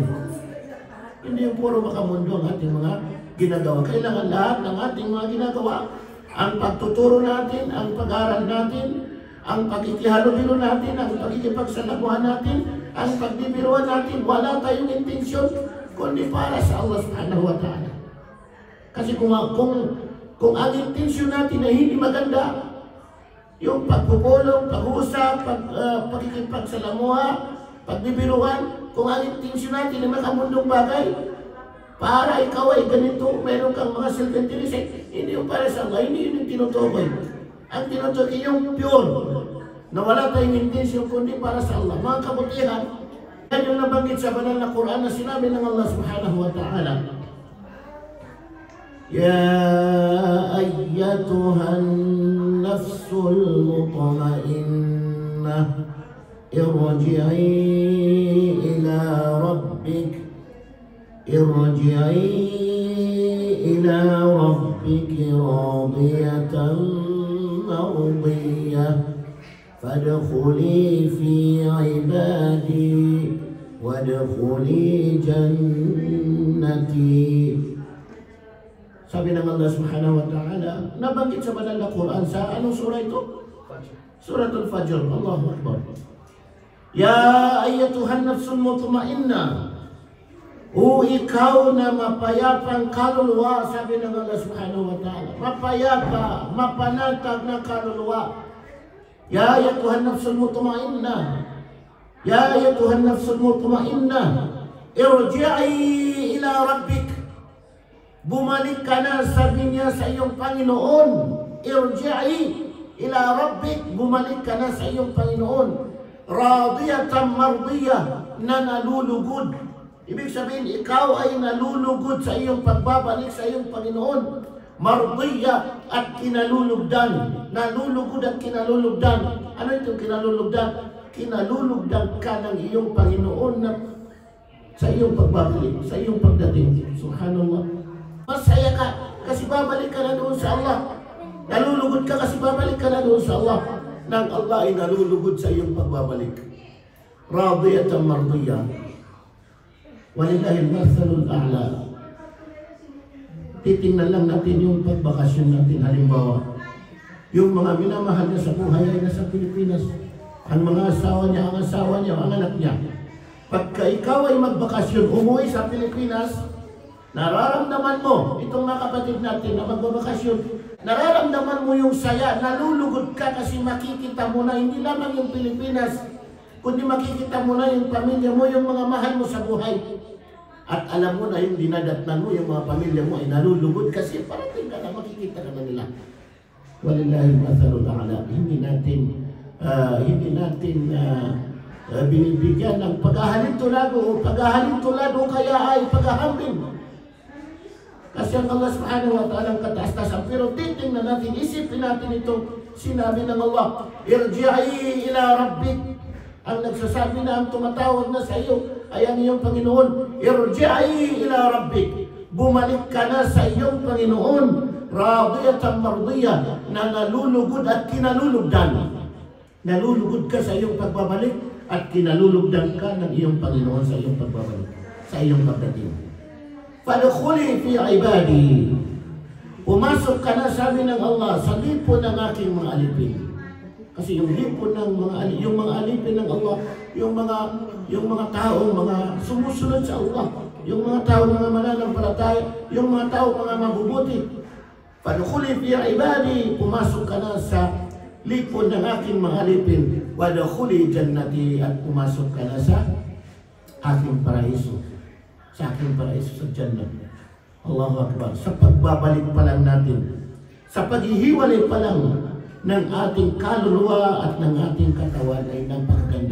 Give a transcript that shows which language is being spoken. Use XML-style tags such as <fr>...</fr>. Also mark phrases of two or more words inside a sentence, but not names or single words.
<tl>Hindi yung puro makamundo ang ating mga ginagawa. Kailangan lahat ng ating mga ginagawa, ang pagtuturo natin, ang pag-aaral natin, ang pagkikihalubilo natin, ang pagkikipagsalamuhan natin, ang pagbibiruan natin, wala tayong intensyon kundi para sa Allah</tl> <ar>سبحانه وتعالى.</ar> <tl>Kasi kung ang intensyon natin ay hindi maganda, yung pagpupulong, pag-uusap, pagkikipagsalamuha, pagbibiruan, kung ang intensyon natin ay makamundong bagay, para ikaw ay ganito, meron kang mga self-interest, hindi yung para sa Allah, hindi yun yung tinutukoy. Ang tinutukoy yung pure, na wala tayong intensyon kundi para sa Allah. Mga kabutihan, yan yung nabanggit sa banal na Quran na sinabi ng Allah</tl> <ar>سبحانه وتعالى, يا أيتها النفس المطمئنة ارجعي إلى ربك راضية مرضية فادخلي في عبادي وادخلي جنتي.</ar> <tl>Sabi ng Allah</tl> <ar>سبحانه وتعالى,</ar> <tl>nabanggit sa banal na Quran sa anong surah ito?</tl> <ar>سورة الفجر. الله أكبر. يا أيتها النفس المطمئنة,</ar> <tl>o ikaw na mapayapang kaluluwa, sabi ng Allah</tl> <ar>سبحانه وتعالى,</ar> <tl>mapayapa, mapanatag na kaluluwa.</tl> <ar>يا أيتها النفس المطمئنة، يا أيتها النفس المطمئنة، ارجعي إلى ربك.</ar> <tl>Bumalik ka na, sabi niya sa iyong Panginoon.</tl> <ar>ارجعي إلى ربك,</ar> <tl>bumalik ka na sa iyong Panginoon.</tl> <ar>راضية مرضية,</ar> <tl>na nalulugod. Ibig sabihin, ikaw ay nalulugod sa iyong pagbabalik sa iyong Panginoon. Mardiyah at kinalulugdan. Nalulugod at kinalulugdan. Ano itong kinalulugdan? kinalulugdan ka ng iyong Panginoon na sa iyong pagbabalik, sa iyong pagdating. Subhanallah. Masaya ka kasi babalik ka na doon sa Allah. Nalulugod ka kasi babalik ka na doon sa Allah. Nang Allah ay nalulugod sa iyong pagbabalik.</tl> <ar>راضية مرضية. ولله المثل الأعلى.</ar> <tl>Titingnan lang natin yung pagbakasyon natin. Halimbawa, yung mga minamahal niya sa buhay ay nasa Pilipinas. Ang mga asawa niya, ang anak niya. Pagka ikaw ay magbakasyon, umuwi sa Pilipinas, nararamdaman mo, itong mga kapatid natin na magbabakasyon, nararamdaman mo yung saya, nalulugod ka kasi makikita mo na hindi lamang yung Pilipinas, kundi makikita mo na yung pamilya mo, yung mga mahal mo sa buhay. At alam mo na yung dinadatnan mo, yung mga pamilya mo ay nalulugod kasi parating ka na, makikita ka na nila.</tl> <ar>ولله المثل الأعلى.</ar> <tl>Hindi natin binibigyan ng paghahalin tulado o paghahalin tulado kaya ay paghahambing. Kasi ang Allah</tl> <ar>سبحانه وتعالى</ar> <tl>ang kataas-tasan. Pero titingnan natin, isipin natin itong sinabi ng Allah,</tl> <ar>ارجعي إلى ربك.</ar> <tl>Ang nagsasabi na, ang tumatawag na sa iyo ay ang iyong Panginoon.</tl> <ar>ارجعي إلى ربك.</ar> <tl>Bumalik ka na sa iyong Panginoon.</tl> <ar>راضية مرضية,</ar> <tl>na nalulugod at kinalulugdan. Nalulugod ka sa iyong pagbabalik at kinalulugdan ka ng iyong Panginoon sa iyong pagbabalik, sa iyong pagdating.</tl> <ar>فادخلي في عبادي.</ar> <tl>Pumasok ka na, sabi ng Allah, sa lipon ng aking mga alipin. Kasi yung lipon ng mga alipin ng Allah, yung mga taong mga sumusunod sa Allah, yung mga taong mga mananampalataya, yung mga taong mga mabubuti.</tl> <ar>فادخلي في عبادي.</ar> <tl>Pumasok ka na sa lipon ng aking mga alipin.</tl> <ar>وادخلي جنتي.</ar> <tl>At pumasok ka na sa aking paraiso. Sa aking paraiso sa Jannah.</tl> <ar>الله أكبر.</ar> <tl>Sa pagbabalik pa lang natin, sa paghihiwalay pa lang ng ating kaluluwa at ng ating katawan ay napakaganda.</tl>